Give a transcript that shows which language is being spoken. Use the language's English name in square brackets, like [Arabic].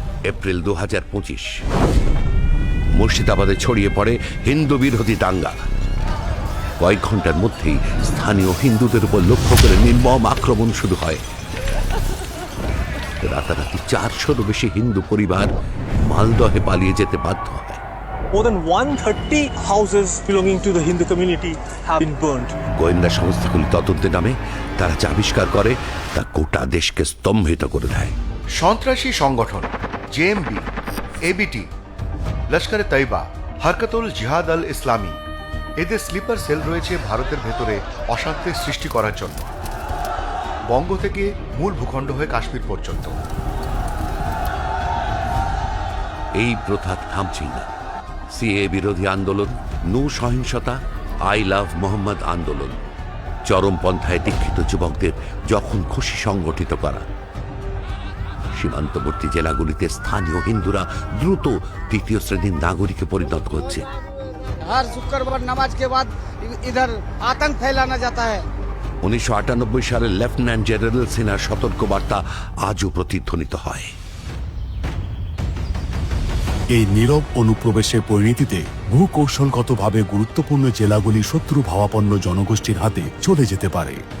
[Bangla] April 2025 মুর্শিদাবাদে ছড়িয়ে পড়ে হিন্দু বিরোধী দাঙ্গা। কয়েক ঘন্টার মধ্যেই স্থানীয় হিন্দুদের উপর লক্ষ্য করে নির্মম আক্রমণ শুরু হয়। রাতারাতি 400-রও বেশি হিন্দু পরিবার মালদহে পালিয়ে যেতে বাধ্য হয়। [English] More than 130 houses belonging to the Hindu community have been burned. [Bangla] গোয়েন্দা সংস্থাগুলি তদন্তে নামে, তারা যা আবিষ্কার করে তা গোটা দেশকে স্তম্ভিত করে দেয়। সন্ত্রাসী সংগঠন জেএমবি, এবিটি, লস্কর তৈবা, হরকতুল জিহাদ আল ইসলামী, এদের স্লিপার সেল রয়েছে ভারতের ভেতরে অশান্তির সৃষ্টি করার জন্য, বঙ্গ থেকে মূল ভূখণ্ড হয়ে কাশ্মীর পর্যন্ত। এই প্রথা থামছেই না। সিএ বিরোধী আন্দোলন, নূ সহিংসতা, আই লাভ মোহাম্মদ আন্দোলন, চরমপন্থায় দীক্ষিত যুবকদের যখন খুশি সংগঠিত করা। সীমান্তবর্তী জেলাগুলিতে স্থানীয় হিন্দুরা দ্রুত তৃতীয় শ্রেণীর নাগরিকে পরিণত হচ্ছে। [Hindi] हर शुक्रवार नमाज के बाद इधर आतंक फैलाना जाता है। [Bangla] 1998 সালে লেফটেন্যান্ট জেনারেল সিনহার সতর্কবার্তা আজও প্রতিধ্বনিত হয়। এই নীরব অনুপ্রবেশের পরিণতিতে ভূকৌশলগতভাবে গুরুত্বপূর্ণ জেলাগুলি শত্রু ভাবাপন্ন জনগোষ্ঠীর হাতে চলে যেতে পারে।